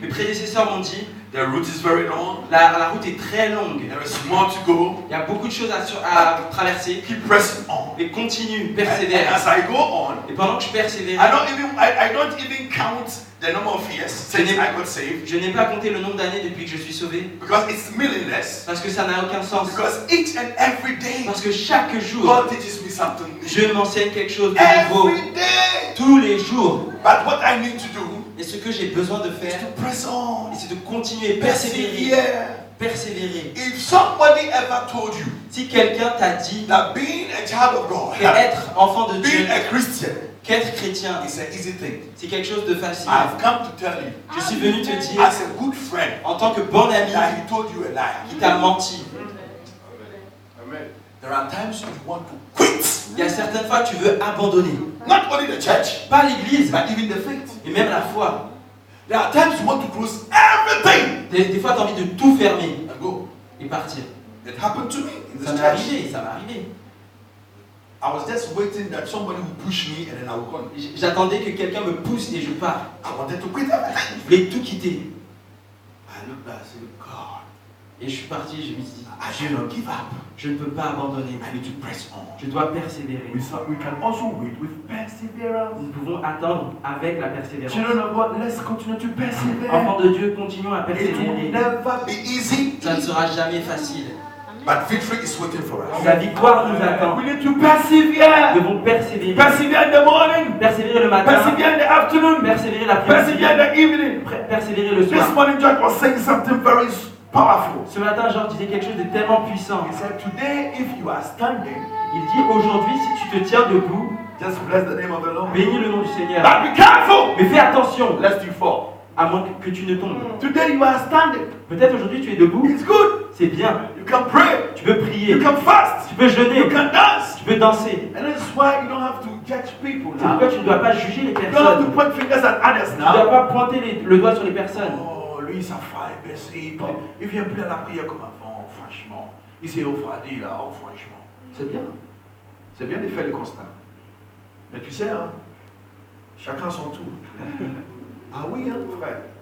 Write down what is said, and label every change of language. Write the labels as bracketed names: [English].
[French] mes prédécesseurs m'ont dit [English] the route is very long. [French] la route est très longue. [English] There is more to go. [French] Il y a beaucoup de choses à traverser. [English] Keep pressing on. [French] Mais continue, [English] And [French] persévère. [English] as I go on, [French] Et pendant que je persévère, [English] I don't even count the number of years since I got saved, [French] je n'ai pas compté le nombre d'années depuis que je suis sauvé. [English] because it's meaningless. [French] Parce que ça n'a aucun sens. [English] Because each and every day, [French] Parce que chaque jour, [English] God teaches me something new. [French] je m'enseigne quelque chose de nouveau. [English] Every day. [French] Tous les jours. [English] But what I need to do [French] Et ce que j'ai besoin de [English] is [French] faire, [English] to press on. [French] c'est de continuer, persévérer. [English] Persevere. [French] Persévérer. [English] If somebody ever told you [French] Si quelqu'un t'a dit [English] that being a child of God, [French] qu'être enfant de Dieu, [English] being a Christian, [French] qu'être chrétien, [English] is an easy thing, [French] c'est quelque chose de facile, [English] I've come to tell you, [French] je suis venu te dire, [English] as a good friend, [French] en tant que bon ami, [English] that he told you a lie. [French] qui t'a menti. [English] There are times you want to quit. [French] Il y a certaines fois que tu veux abandonner. [English] Not only the church, [French] Pas l'église, [English] but even the faith. [French] et même la foi. [English] There are times you want to close everything [French] Des fois, tu as envie de tout fermer [English] and go. [French] et partir. [English] It happened to me in [French] Ça [English] this [French] m'est [English] church. [French] arrivé, ça m'est arrivé. [English] I was just waiting that somebody would push me and then I would go. [French] J'attendais que quelqu'un me pousse et je pars. [English] I wanted to quit everything. [French] Je voulais tout quitter. [English] I looked back and said, God, [French] Et je suis parti, je me suis dit, [English] I should not give up. [French] je ne peux pas abandonner. [English] I need to press on. [French] Je dois persévérer. [English] We can also wait with perseverance. [French] Nous pouvons attendre avec la persévérance. [English] Children of God, let's continue to persevere. [French] Enfants de Dieu, continuons à [English] It will [French] persévérer. [English] never be easy, [French] Ça ne sera jamais facile. [English] but victory is waiting for us. [French] La victoire nous attend. [English] We need to persevere. [French] Nous devons persévérer. [English] Persevere in the morning. [French] Persévérer le matin. [English] Persevere in the afternoon. [French] Persévérer l'après-midi. [English] Persevere in the evening. [French] Persévérer le [English] This [French] soir. [English] morning, George was saying something very powerful. [French] Ce matin, Georges disait quelque chose de tellement puissant. [English] He said, today, if you are standing, [French] Il dit aujourd'hui, si tu te tiens debout, [English] just bless the name of the Lord. [French] bénis le nom du Seigneur. [English] But be careful, [French] Mais fais attention, [English] lest you fall. [French] à moins que tu ne tombes. [English] Today, you are standing. [French] Peut-être aujourd'hui tu es debout, [English] It's good. [French] c'est bien. [English] You can pray. [French] Tu peux prier, [English] You can fast. [French] tu peux jeûner, [English] You can dance. [French] tu peux danser. [English] And that's why you don't have to judge people [French] C'est pourquoi [English] now. [French] tu ne dois pas juger les [English] You don't have [French] personnes. [English] to point fingers at others [French] Tu ne dois [English] now. [French] pas pointer le doigt sur les personnes. Oh, lui, ça fait baisser. Il vient plus à la prière comme avant, franchement. Il s'est refroidi là, oh, franchement. C'est bien. C'est bien de faire le constat. Mais tu sais, hein, chacun son tour. Ah oui, hein, frère.